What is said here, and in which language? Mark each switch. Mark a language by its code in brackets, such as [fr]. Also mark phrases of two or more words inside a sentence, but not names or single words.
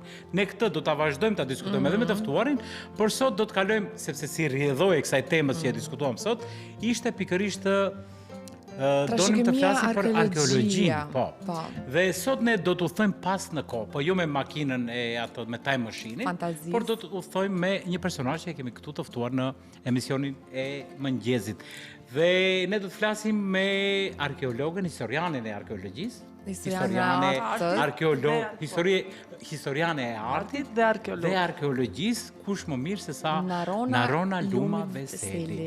[sq] Ne këtë do ta vazhdojmë ta diskutojmë edhe me të ftuarin, por sot do të kalojmë, sepse si rrjedhoi e kësaj temës që e diskutuam sot, ishte pikërisht donim të flasim për arkeologjinë, po. Dhe sot ne do të udhtojmë pas në kohë, po jo me makinën e ato me [en] time machine-in, [sq] por do të udhtojmë me një personazh që e kemi këtu të ftuar në emisionin e mëngjesit. Dhe ne do të flasim me arkeologën, historianin e arkeologjisë, historiane e artit dhe arkeologjisë, kush më mirë se sa Narona Luma Veseli.